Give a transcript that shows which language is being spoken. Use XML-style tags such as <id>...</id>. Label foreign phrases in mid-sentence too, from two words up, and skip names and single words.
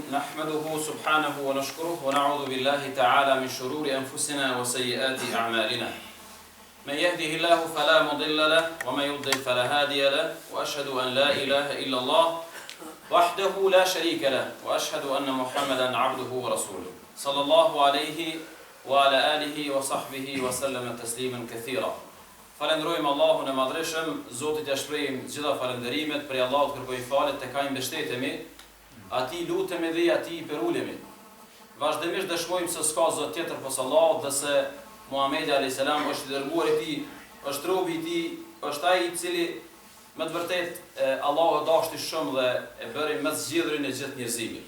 <ar>نحمده سبحانه ونشكره ونعوذ بالله تعالى من شرور أنفسنا وسيئات أعمالنا من يهده الله فلا مضل له ومن يضلل فلا هادي له وأشهد أن لا إله إلا الله وحده لا شريك له وأشهد أن محمدا عبده ورسوله صلى الله عليه وعلى آله وصحبه وسلم تسليما كثيرا.</ar> <sq>Falenderojmë Allahun e Madhreshëm, Zotit ja shprehim gjitha falenderimet, prej Allahut kërkojmë falë, tek ai mbështetemi, atij lutemi dhe atij perulemi. Vazhdimisht dëshmojmë se s'ka Zot tjetër pos Allahut dhe se Muhamedi</sq> <ar>عليه السلام</ar> <sq>është i dërguar i Tij, është robi i Tij, është ai i cili me të vërtetë Allahu e dashti shumë dhe e bëri më zgjidhjen e gjithë njerëzimit.</sq>